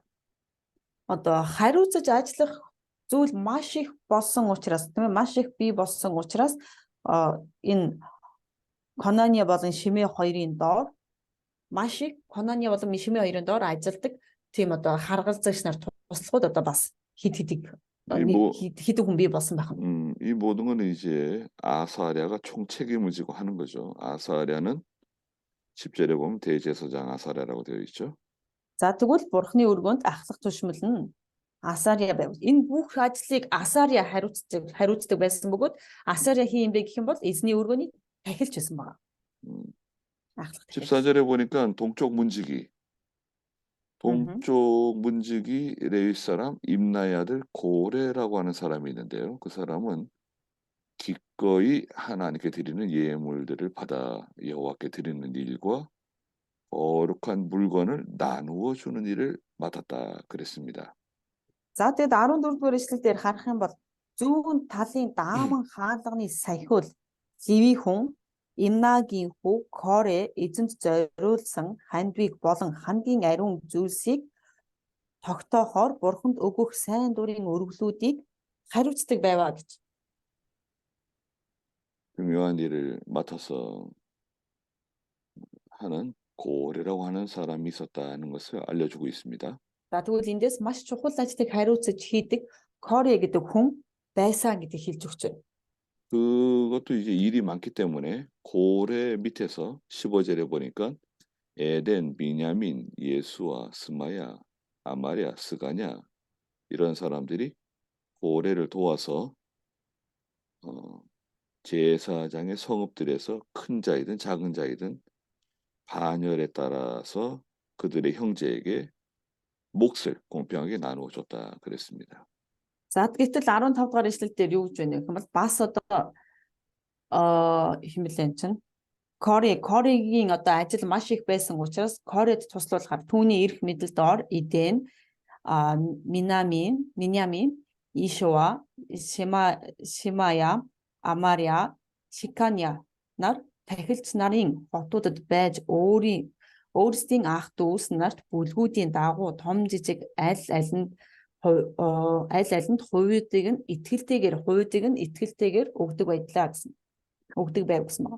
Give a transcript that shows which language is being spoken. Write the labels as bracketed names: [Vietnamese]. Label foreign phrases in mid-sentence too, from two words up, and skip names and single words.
[Mongolian] Одоо хариуцаж ажиллах зүйл маш их болсон учраас тийм ээ маш их бий болсон учраас энэ Конания болон Шимээ хоёрын доор маш их Конания болон Шимээ хоёрын доор ажилладаг тийм одоо харгалзагч нар туслахуд одоо бас хид хүн бий болсон байна. [Korean] 이 모든 거는 이제 아사랴가 총책임을 지고 하는 거죠. 아사랴는 10절에 보면 대제사장 아사랴라고 되어 있죠. [Mongolian] За тэгвэл Бурхны өргөнд ахлах түшмэл нь Асария байв. Энэ бүх ажлыг Асария хариуцдаг байсан бөгөөд Асария хийм бэ гэх юм бол эзний өргөнийг тахилж байсан байна. [Korean] 14절에 보니까 동쪽 문지기 레위 사람 임나의 아들 고레라고 하는 사람이 있는데요. 그 사람은 기꺼이 하나님께 드리는 예물들을 받아 여호와께 드리는 일과 거룩한 물건을 나누어 주는 일을 맡았다 그랬습니다. [Mongolian] За тэгэд 14 дугаар эшлэл дээр харах юм бол зүүн талын дааман хаалганы сахиул Леви хүн Имнагийн хүү Коре эзэнт зориулсан хандвиг болон хамгийн ариун зүйлсийг тогтоохоор Бурханд өгөх сайн дурын өргөлүүдийг хариуцдаг байваа гэж. [Korean] 중요한 일을 맡아서 하는 고레라고 하는 사람이 있었다는 것을 알려주고 있습니다. [Mongolian] За тэгвэл эндээс маш чухал ажлыг хариуцаж хийдэг Коре гэдэг хүн байсан гэдгийг хэлж өгч байна. [Korean] 그것도 이제 일이 많기 때문에 고레 밑에서 15절에 보니까 에덴, 비냐민, 예수와 스마야, 아마랴, 스가냐 이런 사람들이 고레를 도와서 제사장의 성읍들에서 큰 자이든 작은 자이든 반열에 따라서 그들의 형제에게 몫을 공평하게 나누어 줬다 그랬습니다. [Mongolian] За гэтэл 15 дугаар ишлэл дээр юу гэж байна вэ гэвэл бас одоо хэмлэн чинь Корегийн одоо ажил маш их байсан учраас Коред туслуулахаар түүний эрх мэдэл доор Эден, Минямин, Ишуа, Шимая, Амария, Шиканя нар тахилч нарын хотуудад байж өөрсдийн ах дүүс нарт бүлгүүдийн дагуу том жижиг аль алинд хувьдыг нь итгэлтэйгээр өгдөг байв гэсэн байна.